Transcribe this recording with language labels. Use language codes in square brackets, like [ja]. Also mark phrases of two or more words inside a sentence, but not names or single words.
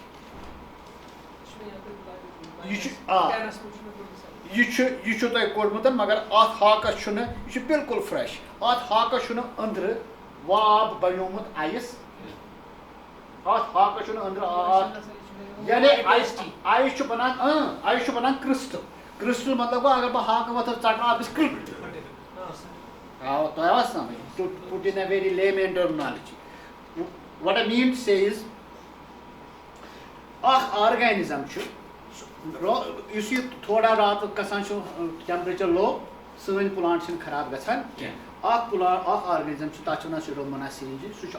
[ks] یہ چھُ تۄہہِ کوٚڑمُت مگر اتھ ہاکس چھُنہٕ یہِ چھُ بالکل فرٛٮ۪ش اتھ ہاکس چھُنہٕ أنٛدرٕ واب بنیومُت آیِس اتھ ہاکس چھُنہٕ أنٛدرٕ یعنی آیِس چھُ بنان آیِس چھُ بنان کرسٹل کرسٹل مطلب گوٚو اگر بہٕ ہاکہٕ وۄتھٕ ژٹہٕ آب گژھِ کرٛک تۄہہِ آوا سمجھ [en] to put in a very layman terminology what I mean to say is [ks] اکھ آرگینزم چھُ یُس یہِ تھوڑا راتس گژھان چھُ [en] temperature low [ks] سٲنۍ پلانٹ چھِنہٕ خراب گژھان کینٛہہ اکھ آرگینزم چھُ تتھ چھِ ونان سیوڈوموناس سِرینجی سُہ چھُ